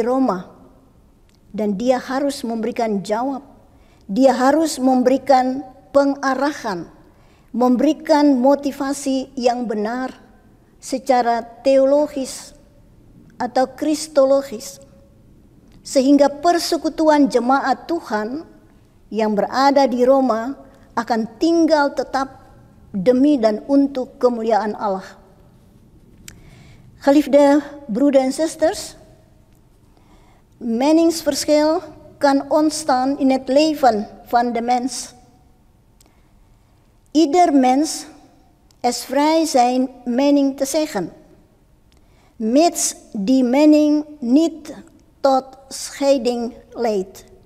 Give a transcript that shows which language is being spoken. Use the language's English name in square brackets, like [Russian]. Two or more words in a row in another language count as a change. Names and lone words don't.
[Indonesian] Roma, dan dia harus memberikan jawab, dia harus memberikan pengarahan, memberikan motivasi yang benar secara teologis atau kristologis, sehingga persekutuan jemaat Tuhan yang berada di Roma akan tinggal tetap demi dan untuk kemuliaan Allah. [Dutch] Geliefde broeders en zusters, meningsverschil kan ontstaan in het leven van de mens. Ieder mens is vrij zijn mening te zeggen, mits die mening niet tot scheiding leidt.